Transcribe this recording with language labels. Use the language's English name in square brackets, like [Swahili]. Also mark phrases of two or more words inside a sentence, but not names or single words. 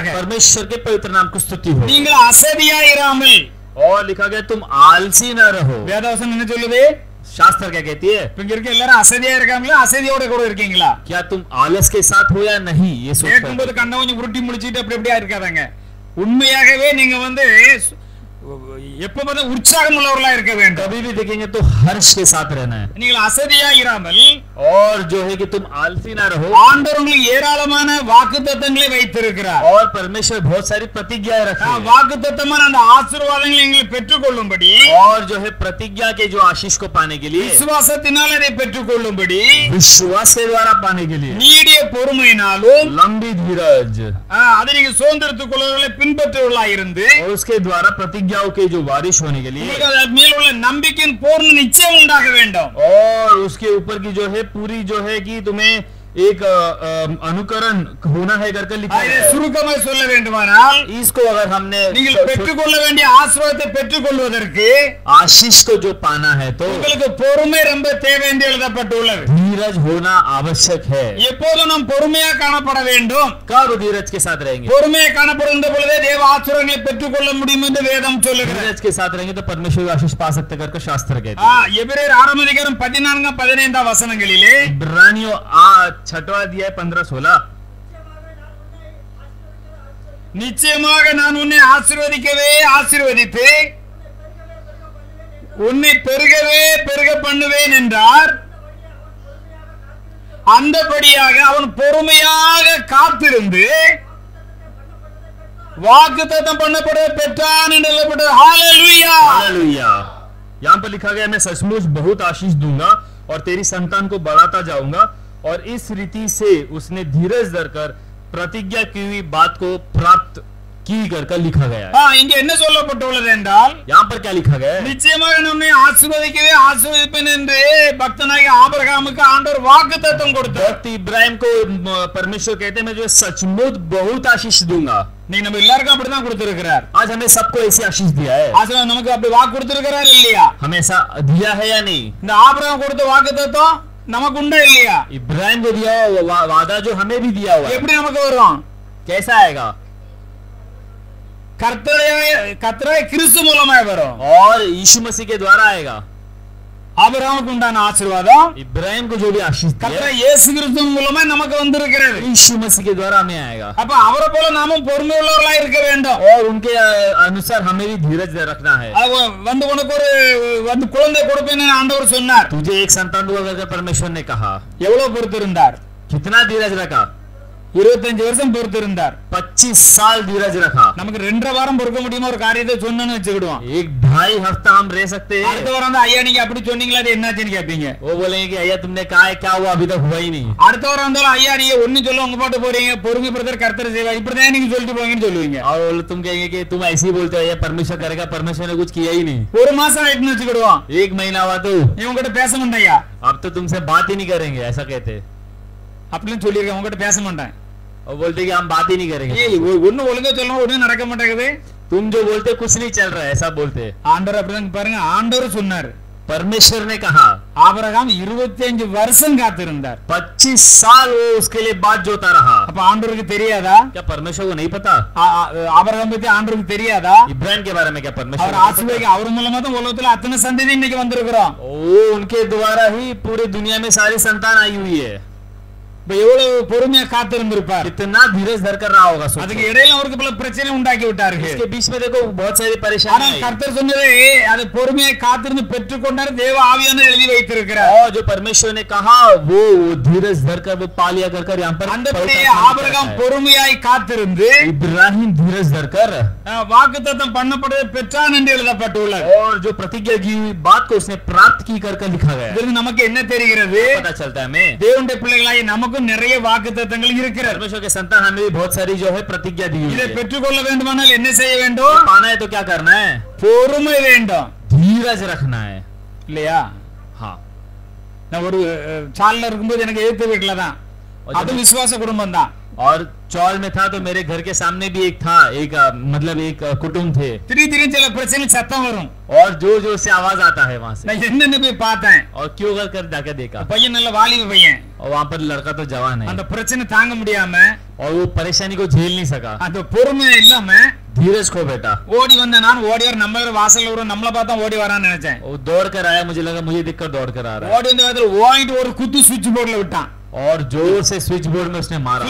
[Hindi] परमेश्वर के पवित्र नाम को स्तुति हो. [Tamil] நீங்கள் அசதியா இராமல், [Hindi] और लिखा गया तुम आलसी न रहो. [Tamil] வேதவசனம் என்ன சொல்லுது? [Hindi] शास्त्र क्या कहती है? [Tamil] இங்க இருக்க எல்லாரும் அசதியா இருக்காங்களா, அசதியோட கூட இருக்கீங்களா? [Hindi] क्या तुम आलस के साथ हो या नहीं? ये [Tamil] கேட்கும்போது கண்ணை கொஞ்சம் உருட்டி முடிச்சிட்டு அப்படி அப்படியா இருக்காதங்க. உண்மையாகவே நீங்க வந்து எப்ப பார்த்தா உற்சாகம் உள்ளவர்களா இருக்க வேண்டும். [Hindi] कभी भी देखेंगे तो हर्ष के साथ रहना है. [Tamil] நீங்கள் அசதியா இராமல், [Hindi] और जो है कि तुम आलसी ना रहो. [Tamil] ஆண்டவர் உங்களுக்கு ஏராளமான வாக்குத்தத்தங்களை வைத்திருக்கிறார். [Hindi] और परमेश्वर बहुत सारी प्रतिज्ञाएं रखी है. [Tamil] வாக்குத்தத்தமான அந்த ஆசீர்வாதங்களை நீங்கள் பெற்றுக்கொள்ளும்படி, [Hindi] और जो है प्रतिज्ञा के जो आशीष को पाने के लिए, [Tamil] விசுவாசத்தினால் அதை பெற்றுக்கொள்ளும்படி, [Hindi] विश्वास के द्वारा पाने के लिए, [Tamil] நீடிய பொறுமையினாலும் [Hindi] लंबी धीरज, [Tamil] அதை நீங்க சுதந்திரத்துக் கொள்வர்களை பின்பற்றுவர்களாக இருந்து, [Hindi] और उसके द्वारा प्रतिज्ञाओं के जो वारिश होने के लिए, [Tamil] உங்களுக்கு அதன் மேல் உள்ள நம்பிக்கையின் பூர்ண நிச்சயம் உண்டாக வேண்டும். [Hindi] और उसके ऊपर की जो है पूरी जो है कि तुम्हें एक अनुकरण होना है करके लिखा [Tamil] அதை [Hindi] है। [Tamil] சுருக்கமாய் சொல்ல வேண்டுமானால் [Hindi] इसको अगर हमने [Tamil] நீங்கள் பெற்றுக்கொள்ள வேண்டிய ஆசீர்வாதத்தை பெற்றுக்கொள்வதற்கு [Hindi] आशीष को जो पाना है तो [Tamil] உங்களுக்கு பொறுமை ரொம்ப தேவை என்று எழுதப்பட்டுள்ளது. [Hindi] धीरज होना आवश्यक है। [Tamil] எப்போதும் நாம் பொறுமையா காணப்பட வேண்டும். [Hindi] कब धीरज के साथ रहेंगे? [Tamil] பொறுமையா காணப்படுகின்ற பொழுதே தேவ ஆசீர்வாதங்களை பெற்றுக்கொள்ள முடியும் என்று வேதம் சொல்லுகிறது. [Hindi] धीरज के साथ रहेंगे तो परमेश्वर की आशीष पा सकते करके शास्त्र कहते हैं। [Tamil] எபிரேயர் 6 அதிகாரம் 14 15 வசனங்களிலே [Hindi] इब्रानियों 6वां अध्याय 15-16 [Tamil] நிச்சயமாக நான் உன்னை ஆசீர்வதிக்கவே ஆசீர்வதித்து உன்னை பெருகவே பெருக பண்ணுவேன் என்றார். அந்தபடியாக அவன் பொறுமையாக காத்திருந்து வாக்குத்தத்தம் பண்ணப்பட பெற்றான் என்று எழுதப்பட்டது. ஹalleluya. [Hindi] हालेलुया। यहाँ पर लिखा गया मैं सचमुच बहुत आशीष दूंगा और तेरी संतान को बढ़ाता जाऊंगा, और इस रीति से उसने धीरज धरकर प्रतिज्ञा की हुई बात को प्राप्त की कर लिखा गया है। [Tamil] இங்க என்ன சொல்லப்பட்டுள்ளது என்றால் [Hindi] यहाँ पर क्या लिखा गया है? [Tamil] நிச்சயமாக நான் உன்னை ஆசீர்வதிக்கவே ஆசீர்வதிப்பேன் என்று பக்தனாகிய ஆபிரகாமுக்கு ஆண்டவர் வாக்குத்தத்தம் கொடுத்தார். [Hindi] भक्त इब्राहिम को परमेश्वर कहते हैं मैं जो सचमुच बहुत आशीष दूंगा। [Tamil] நீ நம்ம எல்லாருக்கும் அப்படிதான் கொடுத்திருக்கிறார். [Hindi] आज हमें सबको ऐसी आशीष दिया है। [Tamil] ஆசீர்வாதம் நமக்கு அப்படி வாக்கு கொடுத்திருக்கிறார் இல்லையா? [Hindi] हमें ऐसा दिया है या नहीं? [Tamil] இந்த ஆபிரகாம் கொடுத்த வாக்குத்தத்தம் நமக்கு உண்டா இல்லையா? [Hindi] इब्राहिम को दिया हुआ वादा जो हमें भी दिया हुआ है, [Tamil] எப்படி நமக்கு வரும்? [Hindi] कैसा आएगा? [Tamil] கர்த்தராகிய கிறிஸ்து மூலமாய் வரும். [Hindi] और यीशु मसीह के द्वारा आएगा। [Tamil] ஆபிரகாமுக்கு உண்டான ஆசீர்வாதம் [Hindi] इब्राहिम को जो भी आशीष दिया [Tamil] கர்த்தர் இயேசு கிறிஸ்து மூலமாய் நமக்கு வந்திருக்கிறது. [Hindi] यीशु मसीह के द्वारा हमें आएगा। [Tamil] அப்ப அவரை போல நாமும் பொறுமை உள்ளவர்களாய் இருக்க வேண்டும். [Hindi] और उनके अनुसार हमें भी धीरज रखना है। [Tamil] வந்து உனக்கு ஒரு குழந்தை கொடுப்பேன்னு ஆண்டவர் சொன்னார். [Hindi] तुझे एक संतान दूंगा करके परमेश्वर ने कहा। [Tamil] எவ்வளவு பொறுத்திருந்தார்? [Hindi] कितना धीरज रखा? [Tamil] 25 வருஷம் பொறுத்திருந்தார். [Hindi] 25 साल धीरज रखा। [Tamil] நமக்கு 2 வாரம் பொறுக்க முடியுமா ஒரு காரியத்தை சொன்னேன்னு வச்சுக்கிடுவோம். [Hindi] 1-2.5 हफ्ता हम रह सकते हैं। [Tamil] அடுத்த வாரம் வந்து ஐயா நீங்க அப்படி சொன்னீங்களா அது என்னாச்சுன்னு கேட்பீங்க. [Hindi] वो बोलेंगे कि अय्या तुमने कहा है क्या हुआ, अभी तक हुआ ही नहीं। [Tamil] அடுத்த வாரம் வந்தாலும் ஐயா நீங்க ஒண்ணு சொல்ல உங்க பாட்டு போறீங்க, பொறுமை பிரதர் கர்த்தர் செய்வா இப்படிதான் நீங்க சொல்லிட்டு போங்கன்னு சொல்லுவீங்க. [Hindi] और तुम कहेंगे कि तुम ऐसे ही बोलते हो, अय्या परमेश्वर करेगा, परमेश्वर ने कुछ किया ही नहीं। [Tamil] ஒரு மாசம் ஆயிட்டுன்னு வச்சுக்கிடுவோம். [Hindi] 1 महीना हुआ तो [Tamil] இவங்ககிட்ட பேச மாட்டேயா [Hindi] अब तो तुमसे बात ही नहीं करेंगे, ऐसा कहते। [Tamil] அப்படின்னு சொல்லியிருக்கேன். உங்ககிட்ட பேச மாட்டேன். [Hindi] और बोलते कि हम बात ही नहीं करेंगे। [Tamil] ஒண்ணு ஒழுங்கா சொல்லணும் ஒண்ணு நடக்க மாட்டேங்குது. [Hindi] तुम जो बोलते कुछ नहीं चल रहा है, ऐसा बोलते। [Tamil] ஆண்டவர் அப்படிதான் பாருங்க. ஆண்டவர் சொன்னார். [Hindi] परमेश्वर ने कहा। [Tamil] ஆபிரகாம் 25 வருஷம் காத்திருந்தார். [Hindi] 25 साल वो उसके लिए बात जोता रहा। [Tamil] அப்ப ஆண்டவருக்கு தெரியாதா? [Hindi] क्या परमेश्वर को नहीं पता? [Tamil] ஆபிரகாம் பத்தி ஆண்டவருக்கு தெரியாதா? [Hindi] इब्राहिम के बारे में क्या परमेश्वर [Tamil] அவர் [Hindi] को नहीं [Tamil] ஆசீர்வாதம் அவர் மூலமா தான் உலகத்துல அத்தனை சந்ததி இன்னைக்கு வந்திருக்கிறோம். [Hindi] पता? वो उनके द्वारा ही पूरी दुनिया में सारी संतान आई हुई है। [Tamil] இப்ப எவ்வளவு பொறுமையா காத்திருந்திருப்பார். [Hindi] कितना धीरज धर कर रहा होगा। [Tamil] அதுக்கு இடையில அவருக்கு பல பிரச்சனை உண்டாக்கி விட்டார்கள். [Hindi] इसके बीच में देखो बहुत सारी [Tamil] ஆனா [Hindi] परेशानी आई। [Tamil] கர்த்தர் சொன்னதே அது பொறுமையை காத்திருந்து பெற்றுக்கொண்டார். தேவ ஆவியானவர் எழுதி வைத்திருக்கிறார். [Hindi] और जो परमेश्वर ने कहा वो धीरज धर कर वो पा लिया कर यहाँ पर [Tamil] அந்தபடியே ஆபிரகாம் பொறுமையாய் காத்திருந்து [Hindi] इब्राहिम धीरज धर कर [Tamil] வாக்குத்தத்தம் பண்ணப்பட்டதை பெற்றான் என்று எழுதப்பட்டுள்ளது. [Hindi] और जो प्रतिज्ञा की हुई बात को उसने प्राप्त की कर लिखा गया है। [Tamil] இதிலிருந்து நமக்கு என்ன தெரிகிறது? [Hindi] पता चलता है हमें [Tamil] தேவனுடைய பிள்ளைகளாகிய நமக்கு நிறைய வாக்குத்தத்தங்கள் இருக்கிறது. [Hindi] परमेश्वर के संतान हमें भी बहुत सारी जो है प्रतिज्ञा दी हुई [Tamil] இதை [Hindi] है। [Tamil] பெற்றுக்கொள்ள வேண்டுமானால் என்ன செய்ய வேண்டும்? [Hindi] पाना है तो क्या करना है? [Tamil] பொறுமை வேண்டும். [Hindi] धीरज रखना है। [Tamil] இல்லையா? [Hindi] हाँ। [Tamil] நான் ஒரு சால்ல இருக்கும்போது எனக்கு எதிர்த்த வீட்டுல தான். அது விசுவாச குடும்பம் தான். [Hindi] और चौल में था तो मेरे घर के सामने भी एक था, एक मतलब एक कुटुंब थे। [Tamil] திடீர்னு சில பிரச்சனை சத்தம் வரும். [Hindi] और जोर जोर से आवाज आता है वहां से। [Tamil] நான் என்னன்னு போய் பார்த்தேன். [Hindi] और क्यों कर जाके देखा, [Tamil] பையன் நல்ல வாலிப பையன். [Hindi] और वहां पर लड़का तो जवान है। [Tamil] அந்த பிரச்சனை தாங்க முடியாம [Hindi] और वो परेशानी को झेल नहीं सका। [Tamil] அந்த பொறுமை இல்லாம [Hindi] धीरज खो बैठा। [Tamil] ஓடி வந்த நான் ஓடி வர நம்ம வாசல்ல ஒரு நம்மள பார்த்தா ஓடி வரான்னு நினைச்சேன். [Hindi] वो दौड़ कर आया, मुझे लगा मुझे देखकर दौड़ कर आ रहा है। [Tamil] ஓடி வந்த இடத்துல ஓடிட்டு ஒரு குத்து [English] switch board [Tamil] விட்டான். [Hindi] और जोर से [English] switch board [Hindi] में उसने मारा।